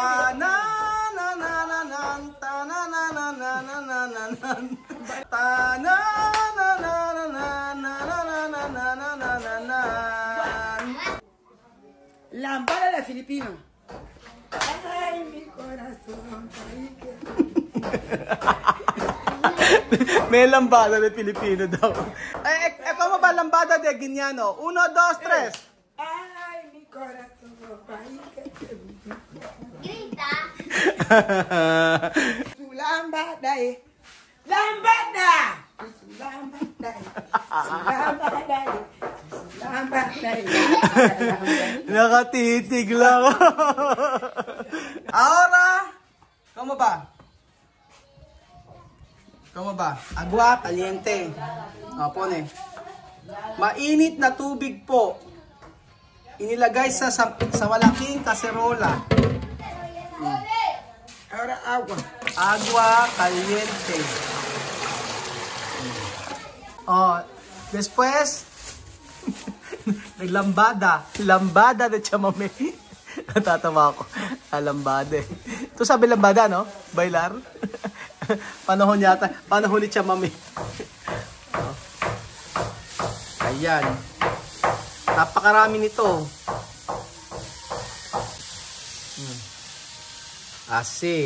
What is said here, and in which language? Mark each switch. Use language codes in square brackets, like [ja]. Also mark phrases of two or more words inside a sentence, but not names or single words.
[es] Lambada de Filipino. Ay, mi corazón. [tl] May [es] lambada de Pilipino [tl] daw. Ikaw ba [es] lambada de Guineano? [tl] 1, 2, 3. [es] Ay, mi corazón. Grita. Su lambada. Lambada. Su lambada. Su lambada. [tl] Nakatitig lang. [es] Ahora, ¿cómo ba? Agua caliente. Pone. [tl] Mainit na tubig po. Inilagay sa malaking kaserola. [es] Ahora agua. Agua caliente. Después, naglambada. Lambada de chamame. [tl] Natatawa ako. Lambada. Ito sabi lambada, no? Bailar. Panahon ni chamame. Ayan. Napakarami nito. Asi.